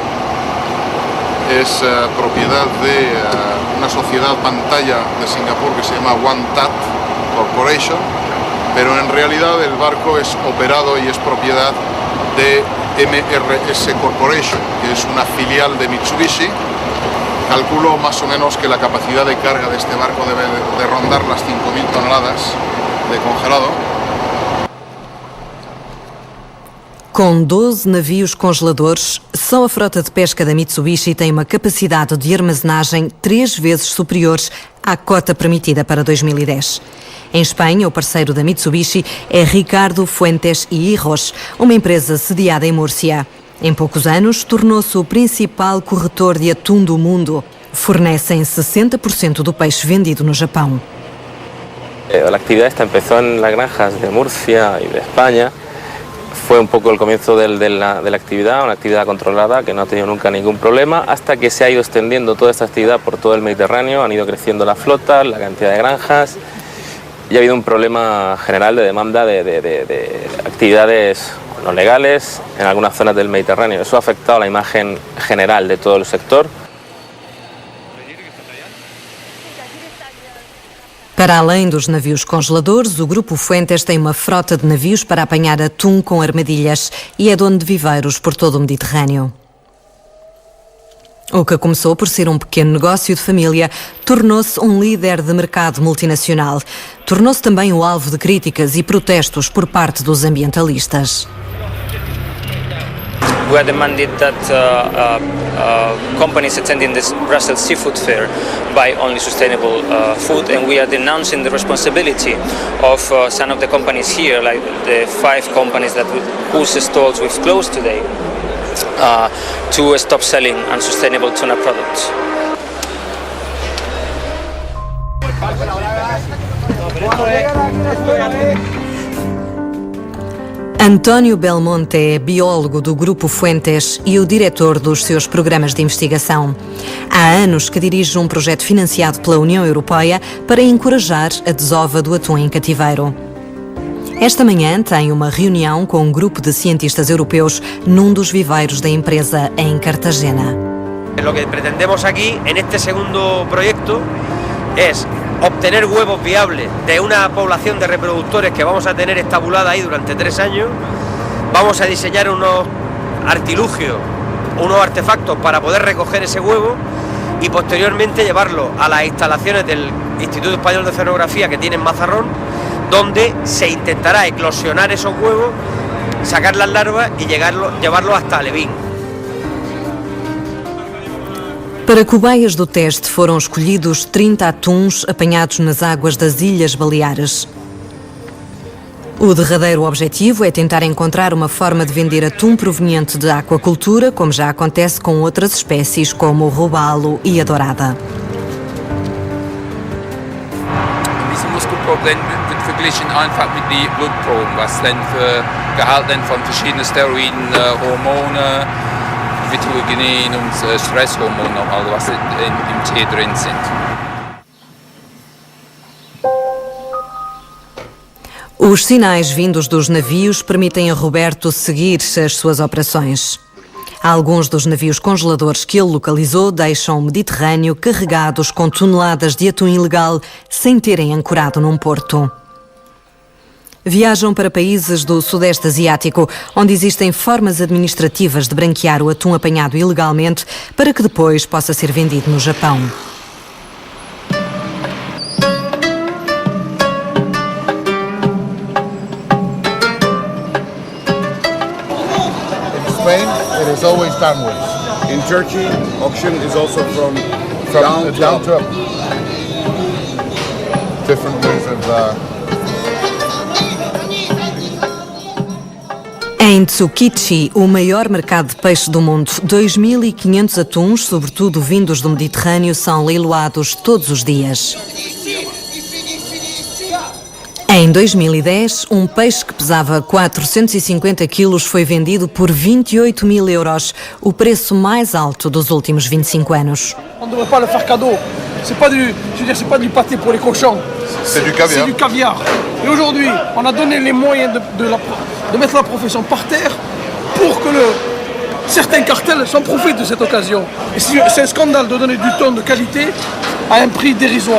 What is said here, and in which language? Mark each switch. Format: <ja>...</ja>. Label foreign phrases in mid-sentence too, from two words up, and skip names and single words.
<es>Es propiedad de una sociedad pantalla de Singapur que se llama One Tat Corporation, pero en realidad el barco es operado y es propiedad de MRS Corporation, que es una filial de Mitsubishi. Calculo más o menos que la capacidad de carga de este barco debe de rondar las 5.000 toneladas de congelado.</es> <pt>Com 12 navios congeladores, só a frota de pesca da Mitsubishi tem uma capacidade de armazenagem 3 vezes superior à cota permitida para 2010. Em Espanha, o parceiro da Mitsubishi é Ricardo Fuentes y Hijos, uma empresa sediada em Múrcia. Em poucos anos, tornou-se o principal corretor de atum do mundo. Fornecem 60% do peixe vendido no Japão.</pt> <es>La actividad esta empezó en las granjas de Murcia y de España. Fue un poco el comienzo de la actividad, una actividad controlada que no ha tenido nunca ningún problema, hasta que se ha ido extendiendo toda esta actividad por todo el Mediterráneo, han ido creciendo las flotas, la cantidad de granjas, y ha habido un problema general de demanda de actividades no legales en algunas zonas del Mediterráneo. Eso ha afectado a la imagen general de todo el sector.</es> <pt>Para além dos navios congeladores, o Grupo Fuentes tem uma frota de navios para apanhar atum com armadilhas e é dono de viveiros por todo o Mediterrâneo. O que começou por ser um pequeno negócio de família tornou-se um líder de mercado multinacional. Tornou-se também o alvo de críticas e protestos por parte dos ambientalistas.</pt> <en>We are demanding that companies attending this Brussels Seafood Fair buy only sustainable food, and we are denouncing the responsibility of some of the companies here, like the 5 companies whose stalls we've closed today, to stop selling unsustainable tuna products.</en> <pt>António Belmonte é biólogo do Grupo Fuentes e o diretor dos seus programas de investigação. Há anos que dirige um projeto financiado pela União Europeia para encorajar a desova do atum em cativeiro. Esta manhã tem uma reunião com um grupo de cientistas europeus num dos viveiros da empresa em Cartagena.</pt> <es>Lo que pretendemos aquí, en este segundo proyecto, es obtener huevos viables de una población de reproductores que vamos a tener estabulada ahí durante 3 años. Vamos a diseñar unos artilugios, unos artefactos para poder recoger ese huevo y posteriormente llevarlo a las instalaciones del Instituto Español de Oceanografía que tiene en Mazarrón, donde se intentará eclosionar esos huevos, sacar las larvas y llevarlo hasta Alevín.</es> <pt>Para cobaias do teste foram escolhidos 30 atuns apanhados nas águas das Ilhas Baleares. O derradeiro objetivo é tentar encontrar uma forma de vender atum proveniente de aquacultura, como já acontece com outras espécies como o robalo e a dourada.</pt> <de>Diese Muskelproben wird verglichen einfach mit den Blutproben, was dann für Gehalt von verschiedenen Steroiden, Hormone, Vitellogenin und Stresshormone nochmal, was im Tee drin sind.</de> <pt>Os sinais vindos dos navios permitem a Roberto seguir as suas operações. Alguns dos navios congeladores que ele localizou deixam o Mediterrâneo carregados com toneladas de atum ilegal sem terem ancorado num porto. Viajam para países do Sudeste Asiático, onde existem formas administrativas de branquear o atum apanhado ilegalmente para que depois possa ser vendido no Japão.</pt> <en>In Spain, it is always downwards. In Turkey, auction is also from down to up. Different ways of</en> <pt>Em Tsukiji, o maior mercado de peixe do mundo, 2.500 atuns, sobretudo vindos do Mediterrâneo, são leiloados todos os dias. Em 2010, um peixe que pesava 450 quilos foi vendido por 28 mil euros, o preço mais alto dos últimos 25 anos.</pt> <fr>On ne devrait pas le faire cadeau. C'est pas du pâté pour les cochons. C'est du caviar. C'est du caviar. Et aujourd'hui, on a donné les moyens de mettre la profession par terre pour que certains cartels s'en profitent de cette occasion. Et c'est un scandale de donner du thon de qualité à un prix dérisoire.</fr>